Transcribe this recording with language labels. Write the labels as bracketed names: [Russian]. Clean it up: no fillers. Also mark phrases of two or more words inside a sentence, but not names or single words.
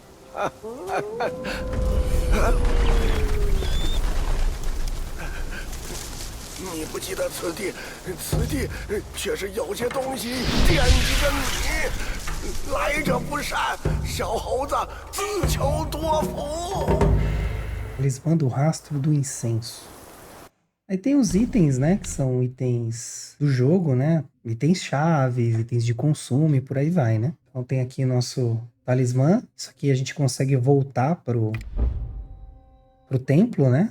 [Chinese] 你不记得此地却是有些东西惦记着你。来者不善，小猴子自求多福。 [Portuguese] Talismã do Rastro do Incenso. Aí tem os itens, né? Que são itens do jogo, né? Itens chaves, itens de consumo e por aí vai, né? Então tem aqui nosso talismã. Isso aqui a gente consegue voltar pro templo, né?